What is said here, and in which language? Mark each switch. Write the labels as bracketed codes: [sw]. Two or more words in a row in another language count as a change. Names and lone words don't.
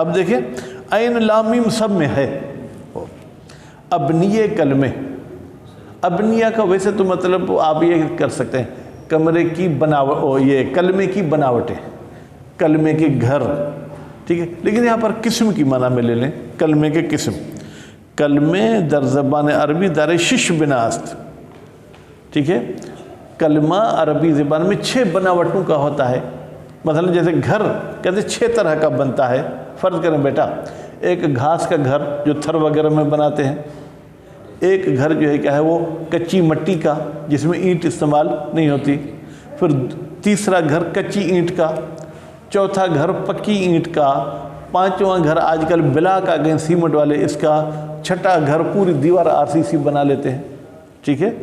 [ur] اب دیکھیں عین لام میم سب میں ہے۔ ابنیہ کلمے، ابنیہ کا ویسے تو مطلب آپ یہ کر سکتے ہیں کمرے کی بناوٹ، یہ کلمے کی بناوٹیں، کلمے کے گھر، ٹھیک ہے، لیکن یہاں پر قسم کی معنی میں لے لیں، کلمے کے قسم۔ [fa] کلمے در زبان عربی در 6 بنا است، [ur] ٹھیک ہے، کلمہ عربی زبان میں 6 بناوٹوں کا ہوتا ہے۔ مثلا جیسے گھر کہتے 6 طرح کا بنتا ہے۔ فرض کریں بیٹا، ایک گھاس کا گھر جو تھر وغیرہ میں بناتے ہیں، ایک گھر جو ہے کیا ہے وہ کچی مٹی کا جس میں اینٹ استعمال نہیں ہوتی، پھر تیسرا گھر کچی اینٹ کا، چوتھا گھر پکی اینٹ کا، 5واں گھر آج کل بلاک آ گئے سیمنٹ والے اس کا، چھٹا گھر پوری دیوار RCC بنا لیتے ہیں، ٹھیک ہے۔